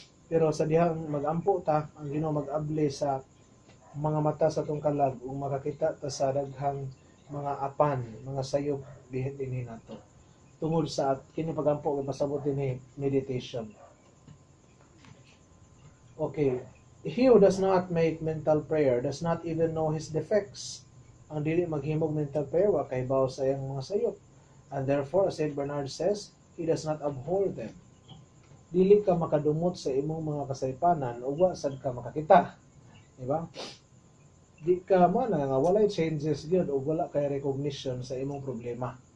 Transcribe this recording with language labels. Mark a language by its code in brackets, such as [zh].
[ceb] Pero sa dihang mag-ampo ta, ang Ginoo mag-abli sa mga mata sa itong kalag, ug makakita ta sa daghang mga apan, mga sayop, bihin din nato. Tungod sa kini pagampo, pasabot din meditation. [en] Okay, he who does not make mental prayer does not even know his defects. [ceb] Ang dili maghimog mental prayer, wa kay baw sa iyang mga sayop. [en] And therefore, as St. Bernard says, he does not abhor them. [ceb] Dili ka makadumot sa imong mga kasaypanan ug wa sad ka makakita. Di ba? Di ka man nga walay changes gyud ug wala kay recognition sa imong problema.